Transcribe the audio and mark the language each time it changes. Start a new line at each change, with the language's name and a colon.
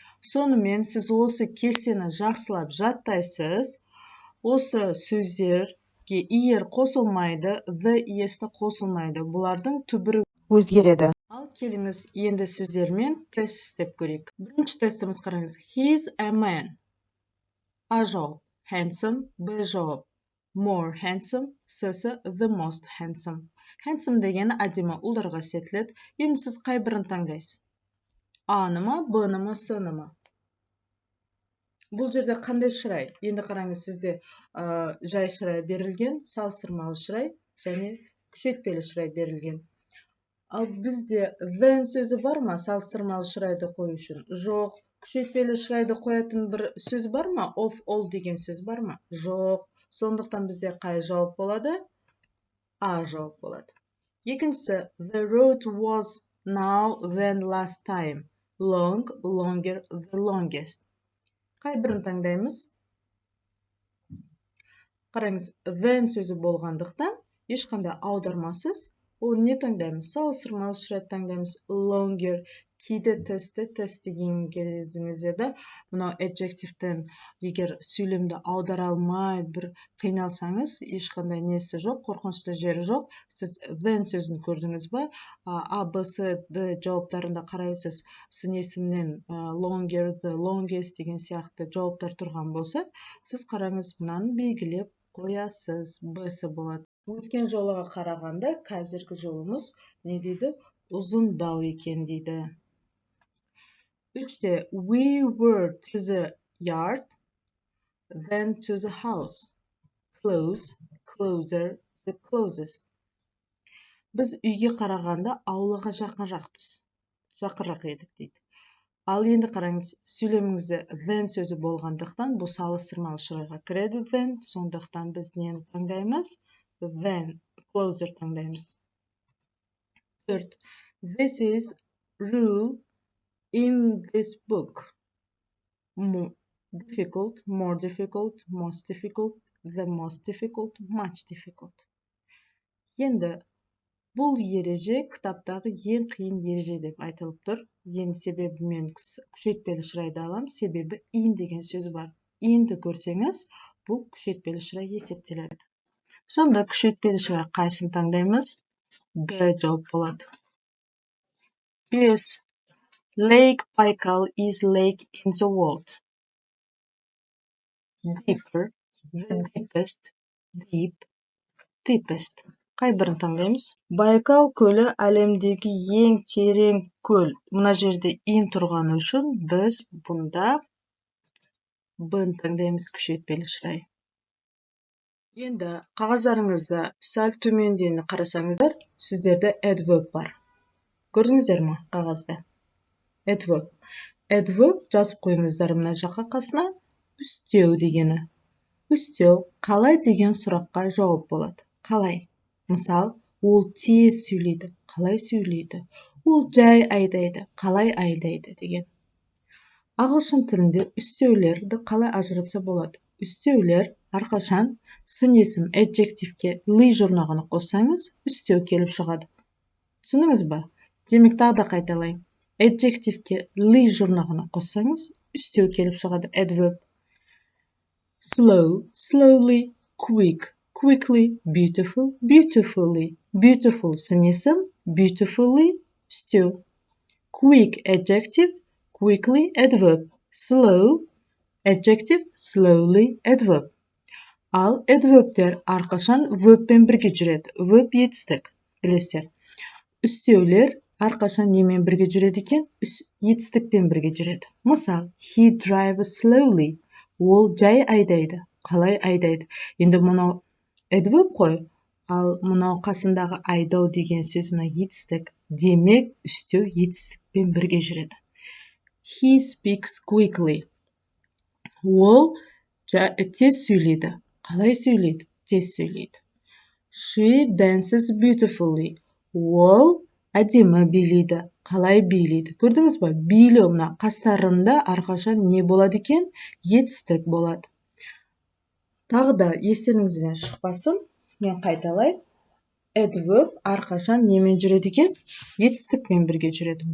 Kazakh: Сонымен сіз осы кестені жақсылап жаттайсыз. Осы сөздерге иер қосылмайды, the, esті қосылмайды. Бұлардың түбірі өзгереді. Ал келіңіз, енді сіздермен тест істеп көрейік. Бірінші тестіміз қараңыз.
English: He is a man.
Kazakh: А жауап
English: handsome, Б жауап more handsome, С the most handsome.
Kazakh: Handsome дегені әдемі ұлдарға істетіледі. Енді сіз қай бірін таңдайсыз? А-ны ма, Б-ны ма, С-ны ма? Бұл жерде қандай шырай? Енді қараңыз, сізде жай шырай берілген, салыстырмалы шырай және күшейтпелі шырай берілген. Ал бізде then сөзі бар ма салыстырмалы шырайды қою үшін? Жоқ. Күшейтпелі шырайды қоятын бір сөз бар ма? Of all деген сөз бар ма? Жоқ. Сондықтан бізде қай жауап болады? А жауап болады. Екіншісі,
English: the road was now than last time. Long, longer, the longest.
Kazakh: Қай бірін таңдаймыз? Қараңыз, then сөзі болғандықтан, ешқандай аудармасыз, ол не таңдаймыз? Салыстырмалы шырайды таңдаймыз. Longer, кейде тест деген кезіңізде, мынау adjective'тен егер сөйлемді аудара алмай бір қиналсаңыз, ешқандай несі жоқ, қорқынышты жері жоқ. Сіз then сөзін көрдіңіз ба? А, Б, С, Д жауаптарында қарайсыз, сын есімнен longer, the longest деген сияқты жауаптар тұрған болса, сіз қараңыз, мынаны белгілеп қоясыз, Б-сы болады. Өткен жолыға қарағанда, қазіргі жолымыз не дейді? Ұзындау екен дейді. Үште,
English: we were to the yard, then to the house. Close, closer, the closest.
Kazakh: Біз үйге қарағанда аулаға жақынырақ едік дейді. Ал енді қараңыз, сөйлеміңізде then сөзі болғандықтан, бұл салыстырмалы шырайға кіреді then, сондықтан біз нені таңдаймыз?
English: Then, closer
Kazakh: таңдаймыз. Төрт,
English: this is rule in this book. Difficult, more difficult, most difficult, the most difficult, much difficult.
Kazakh: Енді бұл ереже кітаптағы ең қиын ереже деп айтылып тұр. Енді себебі мен күшейтпелі шырайды алам, себебі in деген сөз бар. Inді көрсеңіз, бұл күшейтпелі шырай есептеледі. Сонда күшейтпелі шырай қайсысын таңдаймыз? Д жауап болады. 5.
English: Lake Baikal is lake in the world. Deeper, the deepest, deep, deepest.
Kazakh: Қай бірін таңдаймыз? Байкал көлі әлемдегі ең терең көл. Мына жерде ин тұрғаны үшін біз бұнда бын таңдаймыз, күшейтпелі шырай. Енді қағаздарыңызда сәл төмендені қарасаңыздар, сіздерде adverb бар. Көрдіңіздер ме қағазда?
English: Adverb.
Kazakh: Adverb жазып қойыңыздар мына жаққа қасына. Үстеу дегені. Үстеу қалай деген сұраққа жауап болады. Қалай? Мысал, ол тез сөйлейді. Қалай сөйлейді? Ол жай айдайды. Қалай айдайды деген. Ағылшын тілінде үстеулерді қалай ажыратса болады? Үстеулер әрқашан сын есім adjectiveке ли жұрнағын қоссаңыз, үстеу келіп шығады. Түсініңіз ба? Демек тағы да қайталайын. Adjectiveке ли жұрнағын қоссаңыз, үстеу келіп шығады.
English: Adverb. Slow, slowly, quick, quickly, beautiful, beautifully.
Kazakh: Beautiful сын есім, beautifully үстеу.
English: Quick adjective, quickly adverb. Slow adjective, slowly adverb.
Kazakh: Ал adverbтер әрқашан verbпен бірге жүреді. Verb етістік, білесіздер. Үстеулер әрқашан немен бірге жүреді екен? Етістікпен бірге жүреді. Мысал,
English: he drives slowly.
Kazakh: Ол жай айдайды. Қалай айдайды? Енді мұнау adverb қой, ал мұнау қасындағы айдау деген сөз мына етістік. Демек, үстеу етістікпен бірге жүреді.
English: He speaks quickly.
Kazakh: Ол тез сөйлейді. Қалай сөйлейді? Тез сөйлейді.
English: She dances beautifully.
Kazakh: Ол әдемі билейді. Қалай билейді? Көрдіңіз ба? Билеу мына қастарында әрқашан не болады екен? Етістік болады. Тағы да естеріңізден шықпасын, мен қайталай. Adverb әрқашан немен жүреді екен? Етістікпен бірге жүреді.